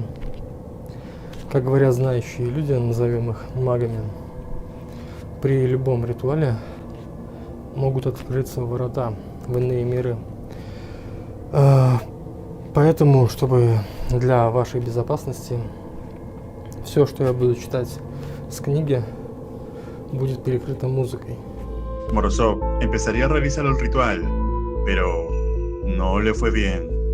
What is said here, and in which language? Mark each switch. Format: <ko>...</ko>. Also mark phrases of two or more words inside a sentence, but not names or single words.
<ru>Как говорят знающие люди, назовем их магами, при любом ритуале могут открыться ворота в иные миры. Поэтому, чтобы для вашей безопасности, все, что я буду читать с книги, будет перекрыто музыкой.</ru> <es>Morozov empezaría a realizar el ritual, pero no le fue bien.</es>